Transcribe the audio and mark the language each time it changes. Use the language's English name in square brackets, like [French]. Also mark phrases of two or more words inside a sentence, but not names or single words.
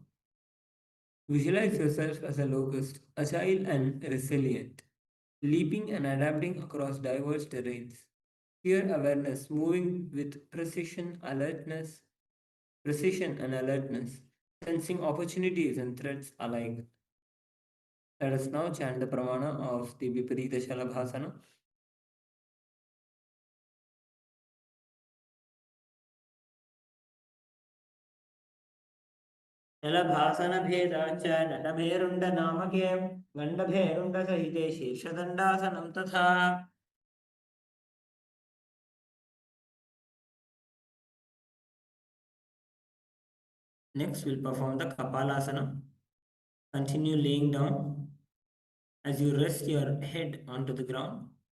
[English] Visualize yourself as a locust, agile and resilient, leaping and adapting across diverse terrains. Pure awareness, moving with precision and alertness, sensing opportunities and threats alike. Let us now chant the pramana of the Viparita Shalabhasana. [Sanskrit] Shalabhasana Bheda cha Natabherunda Namake Gandabherunda Sahite Sheshadandasanam Tatha. [English] Next, we'll perform the Kapalasana. Continue laying down as you rest your head onto the ground.